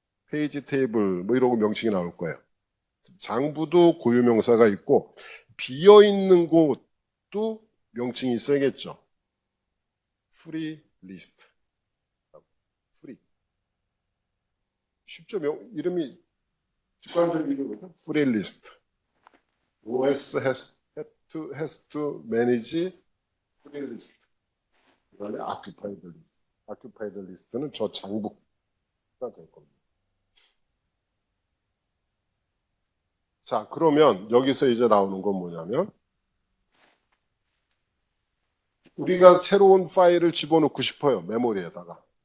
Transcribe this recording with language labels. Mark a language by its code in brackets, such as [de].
[ko] 페이지 테이블 뭐 이러고 명칭이 나올 거예요. 장부도 고유명사가 있고 비어 있는 곳도 명칭이 있어야겠죠. [en] free list. free. [ko] 쉽죠? 이름이 직관적인 이름이죠. [en] free list. OS has to manage free list. [ko] 그 다음에 occupied list. occupied list는 저 장부가 될 겁니다. 자, 그러면 여기서 이제 나오는 건 뭐냐면 우리가 새로운 파일을 집어넣고 싶어요. 메모리에다가.